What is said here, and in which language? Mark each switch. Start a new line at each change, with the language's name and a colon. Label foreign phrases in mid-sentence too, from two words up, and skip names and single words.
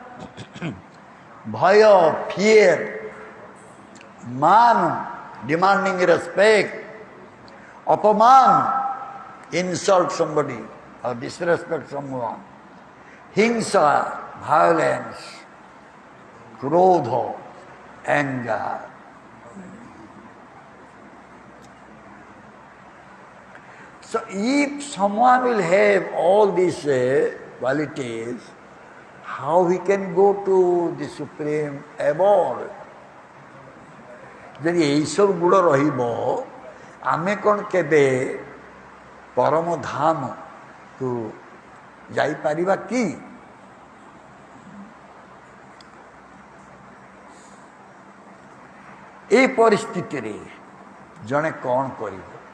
English: bhaya, fear, man, demanding respect, apaman, insult somebody or disrespect someone, hingsa, violence, krodha, anger. So if someone will have all these qualities, how he can go to the supreme abode?
Odia: ଯଦି ଏଇସବୁ ଗୁଣ ରହିବ, ଆମେ କ'ଣ କେବେ ପରମ ଧାମକୁ ଯାଇପାରିବା କି? ଏ ପରିସ୍ଥିତିରେ ଜଣେ କ'ଣ କରିବ?